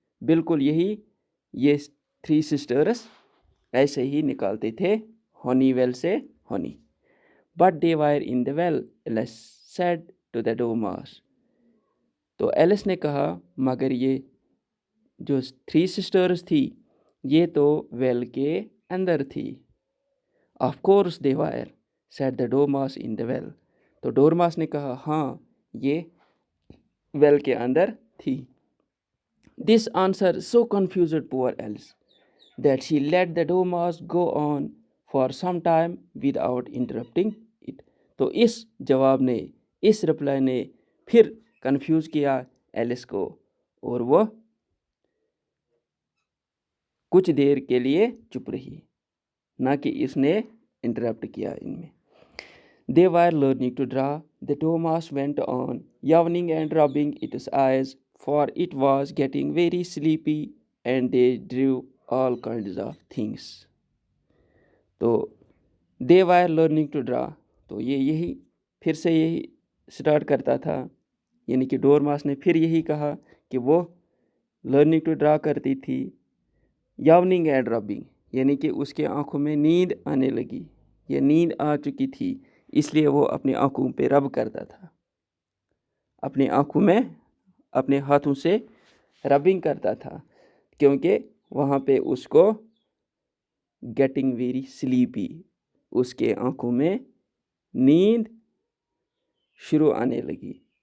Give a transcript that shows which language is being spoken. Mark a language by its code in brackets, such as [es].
[ur] بالکل یہی یہ 3 سسٹرز ایسے ہی نکالتے تھے ہونی ویل سے ہونی. [en] But they were in the well, Alice said to the Dormouse. [ur] تو ایلس نے کہا مگر یہ جو 3 سسٹرز تھی یہ تو ویل کے اندر تھی. [en] Of course they were, said the Dormouse, in the well. [ur] تو ڈورماس نے کہا ہاں یہ ویل کے اندر تھی. [en] This answer so confused poor Alice that she let the Dormouse go on for some time without interrupting it. [ur] تو اس جواب نے، اس رپلائی نے پھر کنفیوز کیا ایلس کو، اور وہ کچھ دیر کے لیے چپ رہی، نہ کہ اس نے انٹرپٹ کیا ان میں. [en] They were learning to draw. The Dormouse went on, yawning and rubbing its eyes, for it was getting very sleepy, and they drew all kinds of things. تو they were learning to draw. [ur] تو یہی پھر سے یہی start کرتا تھا، یعنی کہ ڈورماس نے پھر یہی کہا کہ وہ لرننگ ٹو ڈرا کرتی تھی. یاوننگ اینڈ ربنگ، یعنی کہ اس کے آنکھوں میں نیند آنے لگی یا نیند آ چکی تھی، اس لیے وہ اپنے آنکھوں پہ رب کرتا تھا، اپنے آنکھوں میں اپنے ہاتھوں سے ربنگ کرتا تھا، کیونکہ وہاں پہ اس کو گیٹنگ ویری سلیپی، اس کے آنکھوں میں نیند شروع آنے لگی.